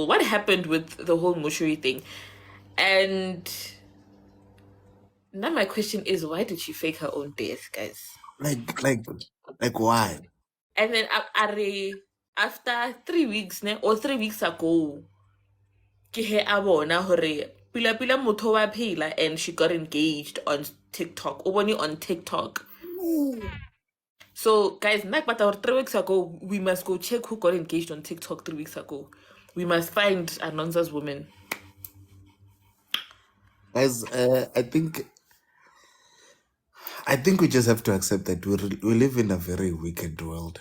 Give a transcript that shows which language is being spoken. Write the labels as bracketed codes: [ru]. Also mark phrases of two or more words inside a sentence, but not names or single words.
[en] What happened with the whole mortuary thing? And now my question is, why did she fake her own death, guys? Like why? And then after 3 weeks, or 3 weeks ago, [st] ke he a bona hore pila motho wa phela, [en] and she got engaged on TikTok. On TikTok. So guys, but 3 weeks ago, we must go check who got engaged on TikTok 3 weeks ago. We must find Anonza's woman. Guys, I think we just have to accept that we live in a very wicked world.